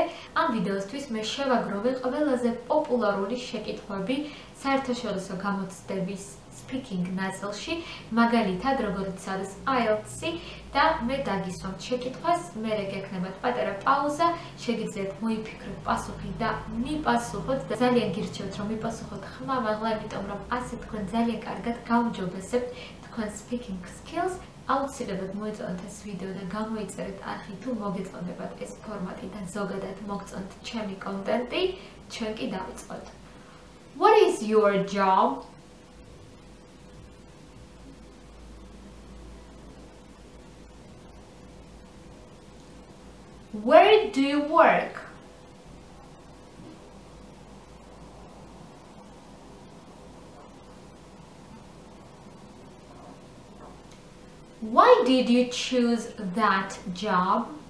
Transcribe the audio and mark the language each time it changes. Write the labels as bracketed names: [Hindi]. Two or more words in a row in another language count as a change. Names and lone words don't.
[Georgian] ამ ვიდეოსთვის მე შევაგროვე ყველაზე პოპულარული შეკითხვები საერთაშორისო გამოცდების speaking ნაწილში, მაგალითად, როგორც არის IELTS და მე დაგისვამთ შეკითხვას, მერე გექნებათ პატარა პაუზა, შეგიძლიათ მოიფიქროთ პასუხი და მიპასუხოთ და ძალიან გირჩევთ, რომ მიპასუხოთ ხმამაღლა, იმიტომ რომ ასე თქვენ ძალიან კარგად გაუმჯობესებთ თქვენ [English] speaking skills. [Georgian] აუცილებლად მოეწონათ ეს ვიდეო და გამოიწერეთ არხი თუ მოგეწონებათ ეს ფორმატი და ზოგადად მოგწონთ ჩემი კონტენტი, ჩვენ კი დავიწყოთ. [English] What is your job? Where do you work? Why did you choose that job?